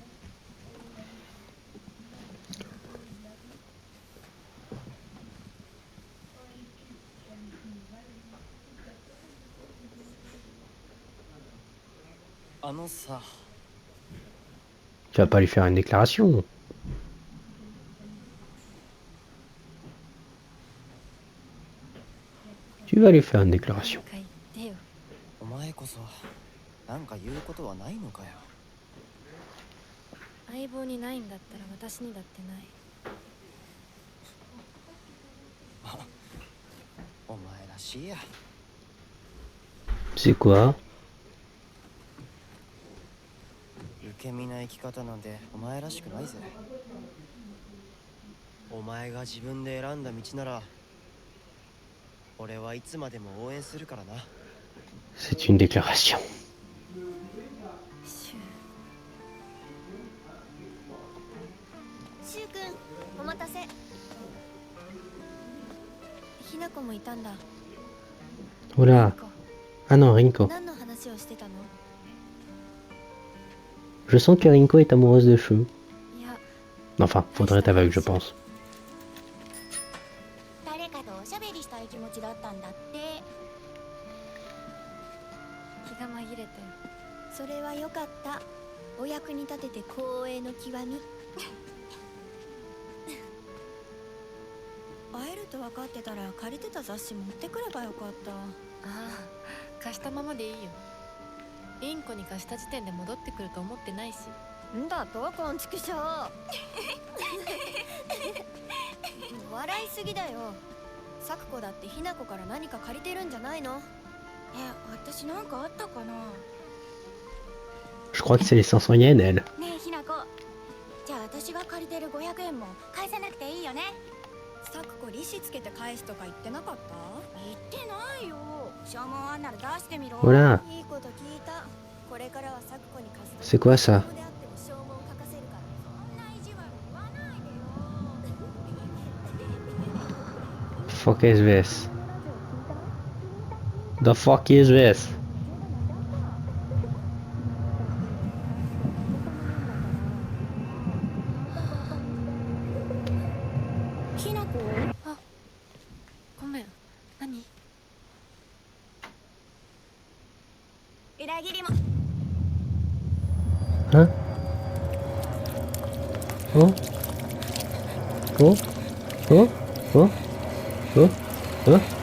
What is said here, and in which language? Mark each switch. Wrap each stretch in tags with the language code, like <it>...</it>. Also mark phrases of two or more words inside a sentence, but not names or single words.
<fr>Tu vas pas lui faire une déclaration. Tu vas lui faire une déclaration.</fr> <ja>なんか言ってよ。お前こそなんか言うことはないのかよ。相棒にないんだったら私にだってない。お前らしいや。</ja> <fr>C'est quoi?</fr> <ja>受け身な生き方なんてお前らしくないぜ。お前が自分で選んだ道なら俺はいつまでも応援するからな。</ja> <fr>C'est une déclaration.</fr> <ja>シュ。シュウ君、お待たせ。ひなこもいたんだ。</ja> <fr>Oula. Ah non, Rinko.</fr> <ja>何の話をしてたの？</ja> <fr>Je sens que Rinko est amoureuse de Chou.</fr> <ja>いや、</ja> <fr>Enfin, faudrait être aveugle, je pense.</fr> <ja>誰かとおしゃべりしたい気持ちだったんだって。気が紛れて。それはよかった。お役に立てて光栄の極み。会えると分かってたら借りてた雑誌持ってくればよかった。ああ、貸したままでいいよ。インコに貸した時点で戻ってくると思ってないし。んだとこんちくしょう。笑いすぎだよ。サクコだってひなこから何か借りてるんじゃないの？私なんかあったかな。</ja> <fr>Je crois que c'est les 500 yens, elle.</fr> <ja>ねえひなこ、じゃあ私が借りてる500円も返さなくていいよね。サクコ利子つけて返すとか言ってなかった？言ってないよ。証文あんなら出してみろ。</ja> <fr>Voilà.</fr> <ja>いいこと聞いた。これからはサクコに貸す。</ja> <fr>C'est quoi ça?</fr> <ja>であっても証文書かせるから。そんな意地悪言わないでよ。</ja> <en>Fuck is this? The fuck is this?</en> <ja>ひなこ？あ、ごめん。何？裏切りも。</ja> <fr>Hein? Oh? Oh? Oh? Oh? Oh? Oh?</fr>